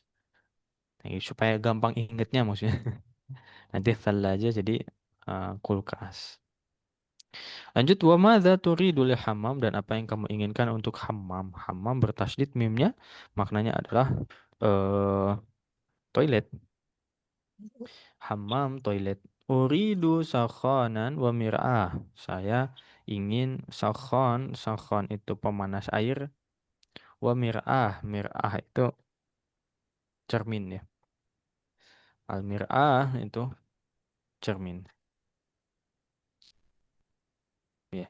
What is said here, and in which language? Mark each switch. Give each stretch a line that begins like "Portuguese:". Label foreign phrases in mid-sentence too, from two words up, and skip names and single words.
Indonesian: Nah, supaya gampang ingetnya maksudnya. Nanti sallaja jadi kulkas. Lanjut
Arabic: وماذا تريد للحمام
Indonesian: dan apa yang kamu inginkan untuk hammam. Hammam bertasydid mimnya maknanya adalah eh toilet. Hammam toilet.
Arabic: أريد سخانا ومرآة.
Indonesian: Saya ingin sakhon. Sakhon itu pemanas air.
Arabic: ومرآة.
Indonesian: Mir'ah itu cermin ya.
Arabic: المرآة
Indonesian: itu cermin. Ya.